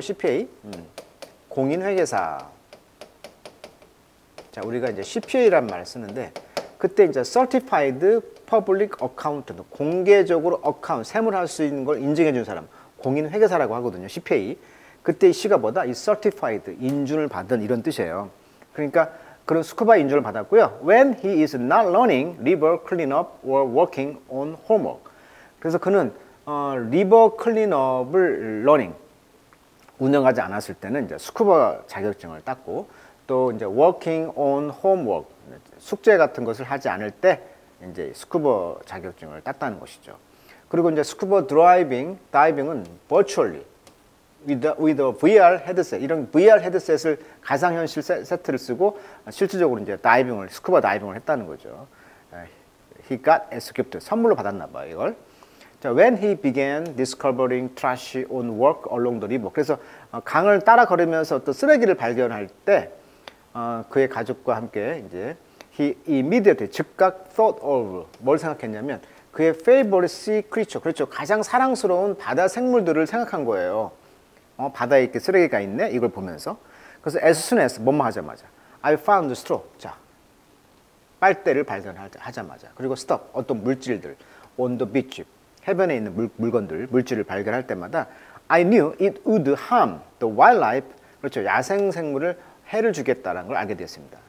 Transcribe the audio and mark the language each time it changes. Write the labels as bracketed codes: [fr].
[ko] CPA, 공인회계사. 자, 우리가 이제 CPA란 말을 쓰는데 그때 이제 [en] certified public accountant, [ko] 공개적으로 어카운트, 세무를 할 수 있는 걸 인증해 준 사람, 공인회계사라고 하거든요. CPA. 그때 이 C가 뭐다? 이 certified, 인준을 받은 이런 뜻이에요. 그러니까 그런 스쿠바 인준을 받았고요. [en] When he is not learning river cleanup or working on homework. [ko] 그래서 그는 river cleanup을 learning, 운영하지 않았을 때는 이제 스쿠바 자격증을 땄고 또 이제 [en] working on homework, [ko] 숙제 같은 것을 하지 않을 때 이제 스쿠버 자격증을 땄다는 것이죠. 그리고 이제 스쿠버 다이빙은 [en] virtually with a VR [ko] 헤드셋, 이런 VR 헤드셋을 가상현실 세트를 쓰고 실질적으로 이제 스쿠버 다이빙을 했다는 거죠. [en] He got as a gift, [ko] 선물로 받았나 봐요, 이걸. [en] 자, when he began discovering trash on work along the river. [ko] 그래서 강을 따라 걸으면서 또 쓰레기를 발견할 때 그의 가족과 함께 이제 [en] he immediately, [ko] 즉각 [en] thought of, [ko] 뭘 생각했냐면 그의 [en] favorite sea creature, [ko] 그렇죠, 가장 사랑스러운 바다 생물들을 생각한 거예요. 바다에 이렇게 쓰레기가 있네, 이걸 보면서. 그래서 [en] as soon as, [ko] 뭐뭐 하자마자 [en] I found straw, [ko] 자, 빨대를 발견하자마자, 그리고 stop, 어떤 물질들, [en] on the beach, [ko] 해변에 있는 물질을 발견할 때마다 [en] I knew it would harm the wildlife, [ko] 그렇죠, 야생 생물을 해를 주겠다라는 걸 알게 됐습니다.